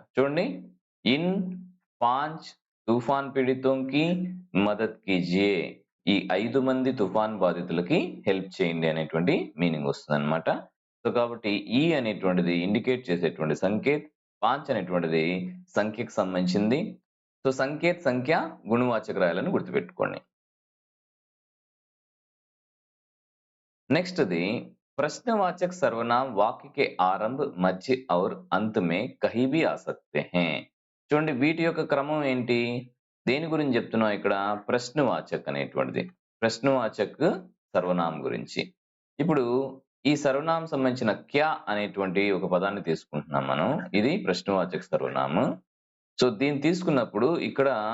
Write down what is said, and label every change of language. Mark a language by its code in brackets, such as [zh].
[te] చూడండి, [hi] ఇన్ 5 తూఫాన్ పీడితోంకి మదద్ కీజియే, [te] ఈ 5 మంది తుఫాన్ బాధితులకి హెల్ప్ చేయండి అనేటువంటి మీనింగ్ వస్తుంది అనమాట. సో కాబట్టి ఈ అనేటువంటిది ఇండికేట్ చేసేటువంటి సంకేత్, 5 అనేటువంటిది సంఖ్యకు సంబంధించింది. సో సంకేత్ సంఖ్య గుణవాచక రాయాలని గుర్తుపెట్టుకోండి. [en] next the [hi] प्रश्नवाचक सर्वनाम वाक्य के आरंभ, मध्य और अंत में कहीं भी आ सकते हैं. [te] చూడండి, వీటి యొక్క క్రమం ఏంటి, దేని గురించి చెప్తున్నాం ఇక్కడ? ప్రశ్నవాచక్ అనేటువంటిది, ప్రశ్నవాచక్ సర్వనామం గురించి. ఇప్పుడు ఈ సర్వనామం సంబంధించిన క్యా అనేటువంటి ఒక పదాన్ని తీసుకుంటున్నాం మనం. ఇది ప్రశ్నవాచక సర్వనామం. సో దీన్ని తీసుకున్నప్పుడు ఇక్కడ